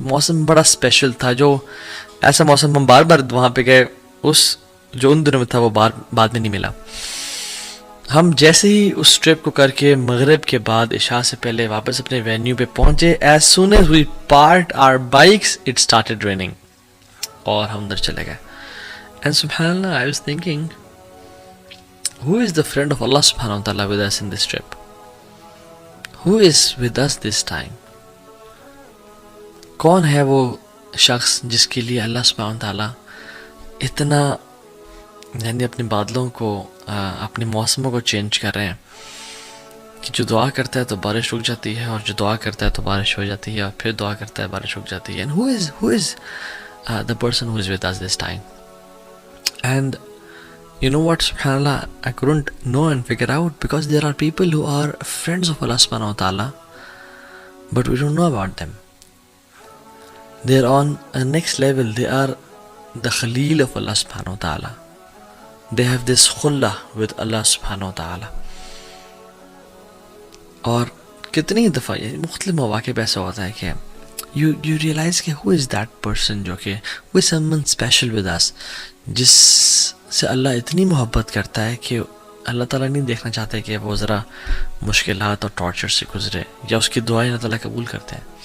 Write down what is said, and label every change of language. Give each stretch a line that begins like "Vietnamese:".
Urdu: موسم بڑا اسپیشل تھا، جو ایسا موسم ہم بار بار وہاں پہ گئے، اس جو ان دنوں میں تھا وہ بعد میں نہیں ملا. ہم جیسے ہی اس ٹرپ کو کر کے مغرب کے بعد عشاء سے پہلے واپس اپنے وینیو پہ پہنچے،
English: as soon as we parked our bikes it started raining,
Urdu: اور ہم ادھر چلے گئے.
English: And سبحان اللہ، I was thinking who is the friend of Allah subhanahu wa ta'ala with us in this trip? Who is with us this time?
Urdu: کون ہے وہ شخص جس کے لیے اللہ سبحانہ wa ta'ala اتنا یعنی اپنے بادلوں کو، اپنے موسموں کو چینج کر رہے ہیں کہ جو دعا کرتا ہے تو بارش رک جاتی ہے، اور جو دعا کرتا ہے تو بارش ہو جاتی ہے، اور پھر دعا کرتا ہے بارش رک جاتی ہے.
English: And who is the person who is with us this time? And you know what, subhanallah, I couldn't know and figure out, because there are people who are friends of Allah subhanahu wa ta'ala, but we don't know about them. They're on a next level. They are the Khalil of Allah subhanahu wa ta'ala. They have this khullah with Allah subhanahu wa ta'ala.
Urdu: اور کتنی دفعہ مختلف مواقع پہ ایسا ہوتا ہے کہ
English: you realize
Urdu: کہ
English: who is that person،
Urdu: جو کہ
English: who is someone special with us،
Urdu: جس سے اللہ اتنی محبت کرتا ہے کہ اللہ تعالیٰ نہیں دیکھنا چاہتے کہ وہ ذرا مشکلات اور ٹارچر سے گزرے، یا اس کی دعائیں اللہ تعالیٰ قبول کرتے ہیں.